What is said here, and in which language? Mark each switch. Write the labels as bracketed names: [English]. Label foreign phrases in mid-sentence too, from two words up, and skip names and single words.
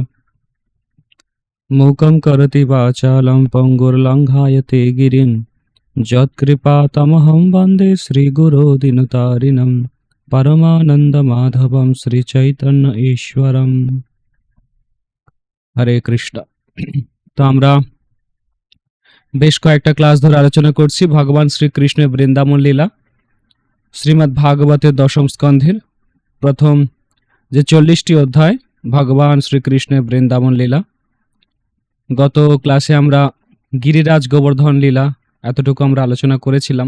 [Sanskrit] मूकं करोति वाचालं पङ्गुर्लङ्घयते गिरिं यत्कृपातमहं वन्दे श्रीगुरो दीनतारिणं परमानन्दमाधवं श्रीचैतन्य ईश्वरं। हरे कृष्ण। [Bangla] तो আমরা বেশ কয়েকটা ক্লাস ধরে আলোচনা করছি ভগবান শ্রীকৃষ্ণের বৃন্দাবন লীলা, শ্রীমদ্ ভাগবতের দশম স্কন্ধের প্রথম যে 40টি অধ্যায় ভগবান শ্রীকৃষ্ণের বৃন্দাবন লীলা। গত ক্লাসে আমরা গিরিরাজ গোবর্ধন লীলা এতটুকু আমরা আলোচনা করেছিলাম।